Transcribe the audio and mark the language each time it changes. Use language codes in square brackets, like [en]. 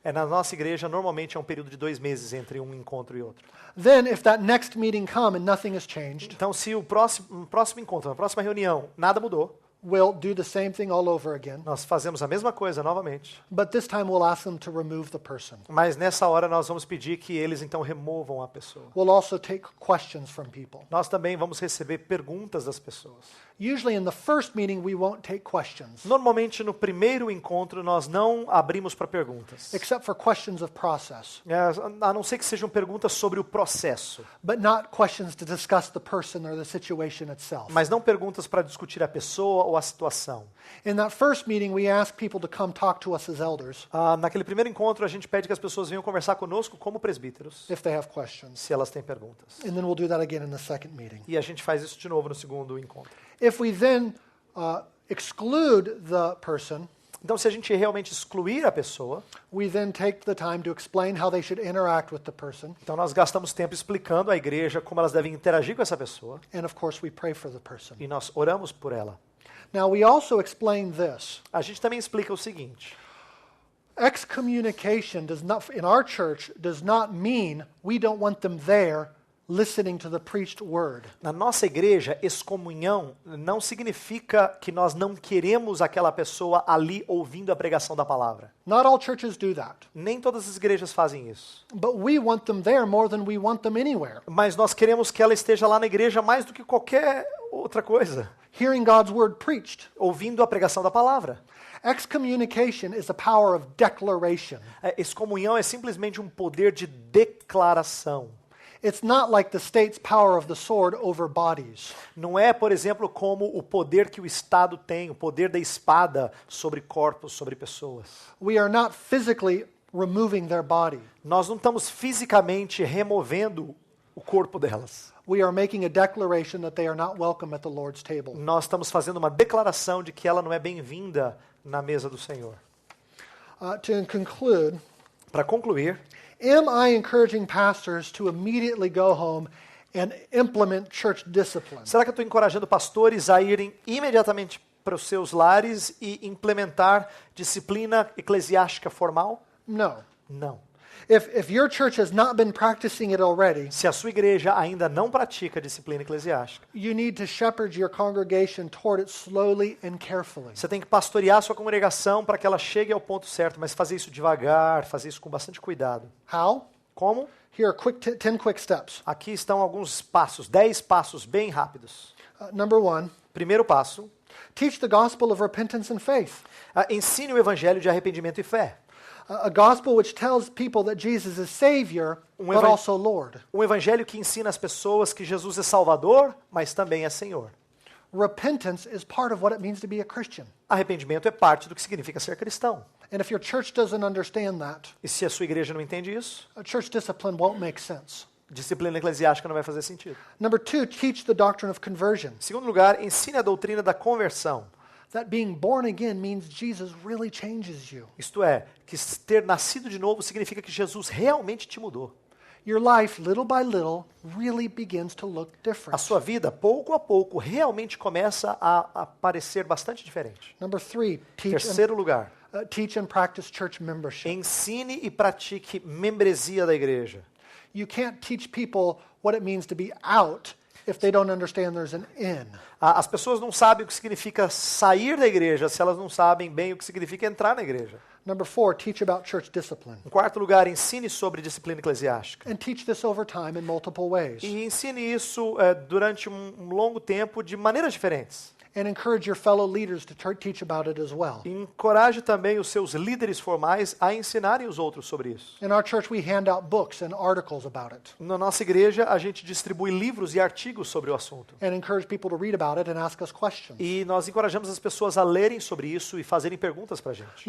[pt] Na nossa igreja, normalmente é um período de 2 meses entre um encontro e outro. [en] Then, if that next meeting come and nothing has changed, [pt] Então, se o próximo encontro, a próxima reunião, nada mudou, [en] we'll do the same thing all over again. [pt] nós fazemos a mesma coisa novamente. [en] But this time we'll ask them to remove the person. [pt] Mas nessa hora nós vamos pedir que eles então removam a pessoa. [en] We'll also take questions from people. [pt] Nós também vamos receber perguntas das pessoas. [en] Usually in the first meeting we won't take questions, [pt] Normalmente no primeiro encontro nós não abrimos para perguntas. [en] except for questions of process, [pt] A não ser que sejam perguntas sobre o processo. [en] but not questions to discuss the person or the situation itself. [pt] Mas não perguntas para discutir a pessoa ou a situação. [en] In that first meeting, we ask people to come talk to us as elders [pt] Naquele primeiro encontro, a gente pede que as pessoas venham conversar conosco como presbíteros, [en] if they have questions. [pt] se elas têm perguntas. [en] And then we'll do that again in the second meeting. [pt] E a gente faz isso de novo no segundo encontro. [en] If we then exclude the person, [pt] Então, se a gente realmente excluir a pessoa, [en] we then take the time to explain how they should interact with the person. [pt] então nós gastamos tempo explicando à igreja como elas devem interagir com essa pessoa [en] And of course, we pray for the person. [pt] e nós oramos por ela. [en] Now, we also explain this. [pt] A gente também explica o seguinte: [en] Excommunication in our church does not mean we don't want them there listening to the preached word. [pt] na nossa igreja, excomunhão não significa que nós não queremos aquela pessoa ali ouvindo a pregação da palavra. [en] Not all churches do that. [pt] Nem todas as igrejas fazem isso. [en] But we want them there more than we want them anywhere. [pt] Mas nós queremos que ela esteja lá na igreja mais do que qualquer outra coisa, [en] Hearing God's word preached. [pt] ouvindo a pregação da palavra. [en] Excommunication is the power of declaration. [pt] Excomunhão é simplesmente um poder de declaração. [en] It's not like the state's power of the sword over bodies. [pt] Não é, por exemplo, como o poder que o Estado tem, o poder da espada sobre corpos, sobre pessoas. [en] We are not physically removing their body. [pt] Nós não estamos fisicamente removendo o corpo delas. [en] We are making a declaration that they are not welcome at the Lord's table. [pt] Nós estamos fazendo uma declaração de que ela não é bem-vinda na mesa do Senhor. [en] To conclude, [pt] Para concluir, [en] am I encouraging pastors to immediately go home and implement church discipline? [pt] será que eu estou encorajando pastores a irem imediatamente para os seus lares e implementar disciplina eclesiástica formal? [en] No. [pt] Não. [en] If your church has not been practicing it already, [pt] Se a sua igreja ainda não pratica disciplina eclesiástica, [en] you need to shepherd your congregation toward it slowly and carefully. [pt] você tem que pastorear a sua congregação para que ela chegue ao ponto certo, mas fazer isso devagar, fazer isso com bastante cuidado. [en] How? [pt] Como? [en] Here are 10 quick steps. [pt] Aqui estão alguns passos, 10 passos bem rápidos. [en] Number 1, [pt] Primeiro passo, [en] teach the gospel of repentance and faith. [pt] ensine o evangelho de arrependimento e fé. [en] A gospel which tells people that Jesus is Savior, but also Lord. [pt] Um evangelho que ensina as pessoas que Jesus é Salvador, mas também é Senhor. [en] Repentance is part of what it means to be a Christian. [pt] Arrependimento é parte do que significa ser cristão. [en] And if your church doesn't understand that, [pt] E se a sua igreja não entende isso, [en] a church discipline won't make sense. [pt] disciplina eclesiástica não vai fazer sentido. [en] Number 2, teach the doctrine of conversion. [pt] Em segundo lugar, ensine a doutrina da conversão. [en] That being born again means Jesus really changes you. [pt] Isto é, que ter nascido de novo significa que Jesus realmente te mudou. [en] Your life, little by little, really begins to look [pt] A [en] different. [pt] sua vida, pouco a pouco, realmente começa a parecer bastante diferente. [en] Number 3, [pt] Terceiro lugar, [en] teach and practice church membership. [pt] ensine e pratique membresia da igreja. [en] You can't teach people what it means to be out if they don't understand there's an in. [pt] As pessoas não sabem o que significa sair da igreja se elas não sabem bem o que significa entrar na igreja. [en] Number 4, teach about church discipline. [pt] Em quarto lugar, ensine sobre disciplina eclesiástica. [en] And teach this over time in multiple ways. [pt] E ensine isso durante um longo tempo de maneiras diferentes. [en] And encourage your fellow leaders to teach about it as well. [pt] E encoraje também os seus líderes formais a ensinarem os outros sobre isso. [en] In our church, we hand out books and articles about it. [pt] Na nossa igreja, a gente distribui livros e artigos sobre o assunto. [en] And encourage people to read about it and ask us questions. [pt] E nós encorajamos as pessoas a lerem sobre isso e fazerem perguntas para a gente.